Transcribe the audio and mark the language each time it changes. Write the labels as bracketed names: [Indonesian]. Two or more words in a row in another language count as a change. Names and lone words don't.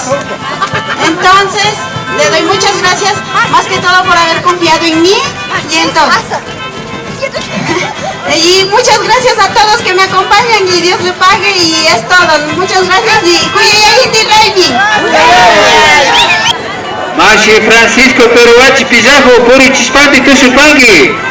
[Spanish] Entonces, le doy muchas gracias, más que todo por haber confiado en mí y en todo. Y muchas gracias a todos que me acompañan y Dios le pague y es todo. Muchas gracias y ¡Huyayay, Inti Raymi! [Quechua] Mashi Francisco Peruachi Pizajo, Puri Chispati Tusupangi.